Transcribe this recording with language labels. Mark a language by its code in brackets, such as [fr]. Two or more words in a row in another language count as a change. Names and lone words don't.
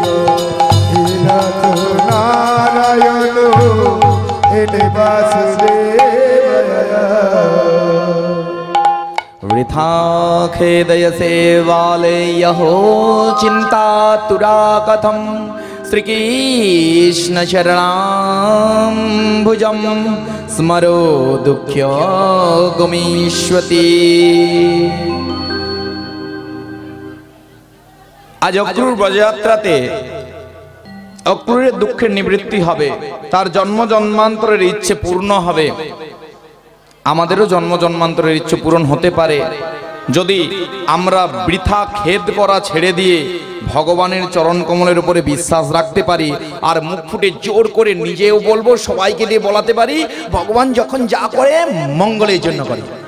[sa] हे नाथ नारायण वासुदेव। वृथा खेदयसे वाले यहो चिंता तुरा कथम, श्रीकृष्ण शरणाम्बुजं स्मरो दुःख्य गमिष्यति। [bn] আজ অক্রুর ব্রজযাত্রাতে অক্রুরের দুঃখের নিবৃত্তি হবে, তার জন্ম জন্মান্তরের ইচ্ছে পূর্ণ হবে। আমাদেরও জন্ম জন্মান্তরের ইচ্ছে পূরণ হতে পারে যদি আমরা বৃথা খেদ করা ছেড়ে দিয়ে ভগবানের চরণ কমলের উপরে বিশ্বাস রাখতে পারি, আর মুখ ফুটে জোর করে নিজেও বলবো, সবাইকে দিয়ে বলাতে পারি, ভগবান যখন যা করে মঙ্গলের জন্য করে।